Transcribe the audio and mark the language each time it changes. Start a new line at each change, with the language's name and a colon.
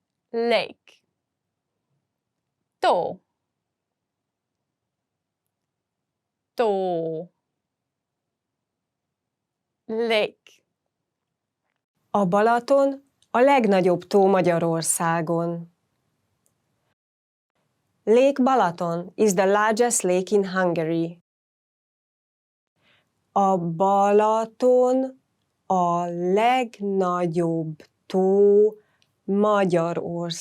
English: Lake.
Hungarian: Tó. Tó.
English: Lake.
Hungarian: A Balaton a legnagyobb tó Magyarországon.
English: Lake Balaton is the largest lake in Hungary.
Hungarian: A Balaton a legnagyobb tó Magyarországon.